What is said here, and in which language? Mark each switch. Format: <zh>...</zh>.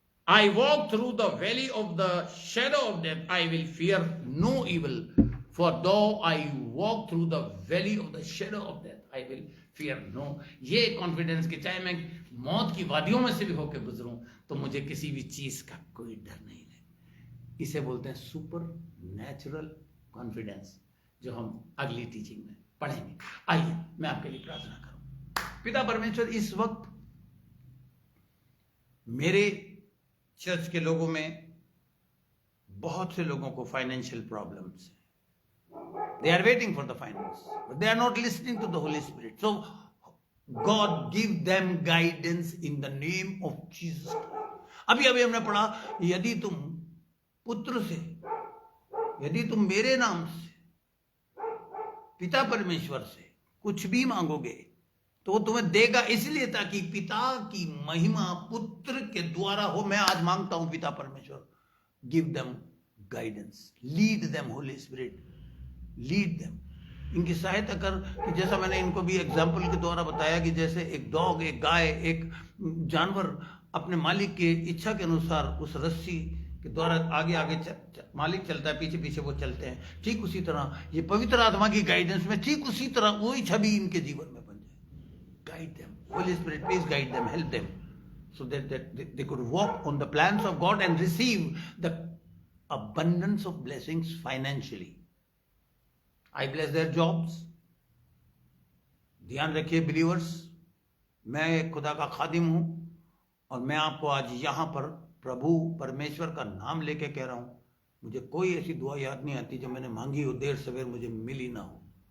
<en>I walk through the valley of the shadow of death, I will fear no evil, for though I walk through the valley of the shadow of death, I will fear no।</en> <hi>ये confidence कि चाहे मैं मौत की वादियों में से भी होकर गुजरूं तो मुझे किसी भी चीज का कोई डर नहीं है। इसे बोलते हैं सुपर नेचुरल कॉन्फिडेंस, जो हम अगली टीचिंग में पढ़ेंगे। आइए मैं आपके लिए प्रार्थना करूं। पिता परमेश्वर, इस वक्त मेरे चर्च के लोगों में बहुत से लोगों को फाइनेंशियल प्रॉब्लम्स है।</hi> <en>They are waiting for the finance, but they are not listening to the Holy Spirit. So God give them guidance in the name of Jesus Christ.</en> <hi>अभी हमने पढ़ा, यदि तुम पुत्र से, यदि तुम मेरे नाम से पिता परमेश्वर से कुछ भी मांगोगे तो वो तुम्हें देगा, इसलिए ताकि पिता की महिमा पुत्र के द्वारा हो। मैं आज मांगता हूं पिता परमेश्वर,</hi> <en>give them guidance, lead them</en> <hi>Holi spirit, lead them, इनकी सहायता कर। कि जैसा मैंने इनको भी एग्जाम्पल के द्वारा बताया कि जैसे एक डॉग, एक गाय, एक जानवर अपने मालिक की इच्छा के अनुसार उस रस्सी के द्वारा आगे आगे मालिक चलता है, पीछे पीछे वो चलते हैं, ठीक उसी तरह ये पवित्र आत्मा की गाइडेंस में ठीक उसी तरह वही छवि इनके जीवन में बन जाए।</hi> <en>Guide them, Holy Spirit please guide them, help them, so that they could walk on the plans of God and receive the abundance of blessings financially. I bless their jobs.</en> <hi>ध्यान रखिए बिलीवर्स, मैं खुदा का खादिम हूं और मैं आपको आज यहां पर प्रभु परमेश्वर का नाम लेके कह रहा हूं, मुझे कोई ऐसी दुआ याद नहीं आती जो मैंने मांगी हो, देर सवेर मुझे मिली ना हो।</hi>